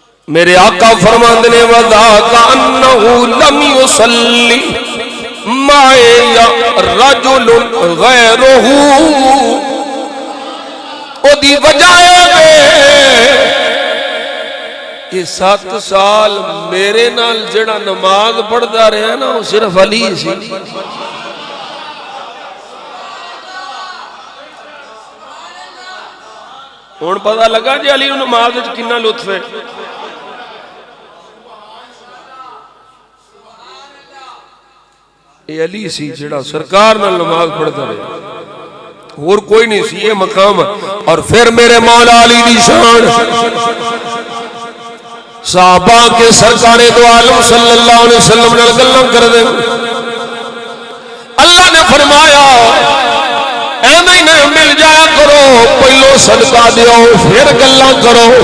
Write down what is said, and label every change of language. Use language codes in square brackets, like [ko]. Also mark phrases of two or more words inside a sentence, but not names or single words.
[pa] میرے آقا فرماندے نے [ar] وَذَاكَ أَنَّهُ لَمْ يُصَلِّ مَعَ رَجُلٌ غَيْرُهُ [pa] او دی وجہ یہ 7 سال میرے نال جڑا نماز پڑھدا رہا نا وہ صرف علی سی. ہن پتہ لگا جی علی نوں نماز وچ کتنا لطف ہے. یہ علی سی جڑا سرکار نال نماز پڑھدا رہا اور کوئی نہیں سی. یہ مقام اور پھر میرے مولا علی دی شان صحابہ کے سرکار دو عالم [ar] صلی اللہ علیہ وسلم [pa] نے گلاں کر دے. اللہ نے فرمایا ایویں نہ مل جایا کرو پہلو صدقہ دیو پھر گلاں کرو.